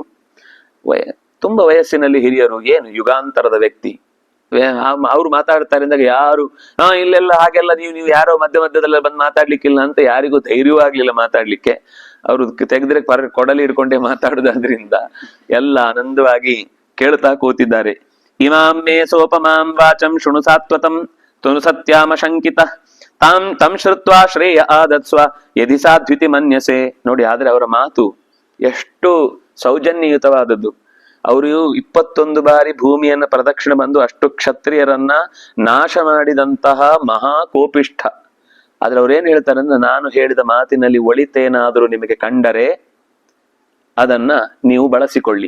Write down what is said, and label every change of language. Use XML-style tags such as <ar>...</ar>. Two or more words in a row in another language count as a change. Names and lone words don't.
<kn>ತುಂಬಾ ವಯಸ್ಸಿನಲ್ಲಿ ಹಿರಿಯರು, ಏನು ಯುಗಾಂತರದ ವ್ಯಕ್ತಿ, ಅವ್ರು ಮಾತಾಡ್ತಾರೆ ಅಂದಾಗ ಯಾರು ಇಲ್ಲೆಲ್ಲ ಹಾಗೆಲ್ಲ ನೀವು ಯಾರೋ ಮಧ್ಯದಲ್ಲ ಬಂದು ಮಾತಾಡ್ಲಿಕ್ಕಿಲ್ಲ ಅಂತ ಯಾರಿಗೂ ಧೈರ್ಯವೂ ಆಗ್ಲಿಲ್ಲ ಮಾತಾಡ್ಲಿಕ್ಕೆ. ಅವ್ರು ತೆಗೆದ್ರೆ ಕೊಡಲಿ ಹಿಡ್ಕೊಂಡೇ ಮಾತಾಡುದಾದ್ರಿಂದ ಎಲ್ಲ ಆನಂದವಾಗಿ ಕೇಳ್ತಾ ಕೂತಿದ್ದಾರೆ.</kn> <sa>ಇಮಾಮೇ ಸೋಪಮಾಂ ವಾಚಂ ಶೃಣು ಸಾತ್ವತಂ ತುನು ಸತ್ಯಾಮ ಶಂಕಿತ ತಂ ಶ್ರುತ್ವಾ ಶ್ರೇಯ ಆದತ್ಸ್ವ ಯದಿ ಸಾಧ್ವಿತಿ ಮನ್ಯಸೆ.</sa> <kn>ನೋಡಿ, ಆದ್ರೆ ಅವರ ಮಾತು ಎಷ್ಟು ಸೌಜನ್ಯಯುತವಾದದ್ದು. ಅವರು 21 ಬಾರಿ ಭೂಮಿಯನ್ನ ಪ್ರದಕ್ಷಿಣೆ ಬಂದು ಅಷ್ಟು ಕ್ಷತ್ರಿಯರನ್ನ ನಾಶ ಮಾಡಿದಂತಹ ಮಹಾಕೋಪಿಷ್ಠ. ಆದ್ರೆ ಅವ್ರೇನ್ ಹೇಳ್ತಾರೆ ಅಂದ್ರೆ, ನಾನು ಹೇಳಿದ ಮಾತಿನಲ್ಲಿ ಒಳಿತೇನಾದರೂ ನಿಮಗೆ ಕಂಡರೆ ಅದನ್ನ ನೀವು ಬಳಸಿಕೊಳ್ಳಿ.</kn>